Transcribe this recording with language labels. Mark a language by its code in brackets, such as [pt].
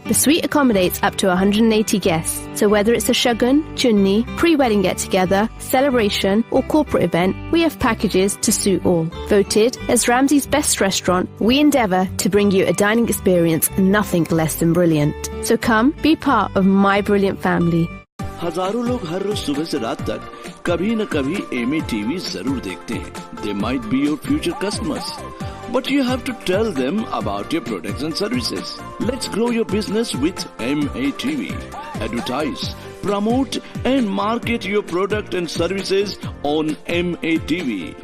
[en] The suite accommodates up to 180 guests, so whether it's a shagun, chunni, pre-wedding get-together, celebration or corporate event, we have packages to suit all. Voted as Ramsay's best restaurant, we endeavour to bring you a dining experience nothing less than brilliant. So come, be part of my brilliant family. [hi] हजारों लोग हर रोज सुबह से रात तक कभी न कभी MA TV जरूर देखते हैं. [en] They might be your future customers, but you have to tell them about your products and services. Let's grow your business with MA TV. Advertise, promote and market your product and services on MA TV.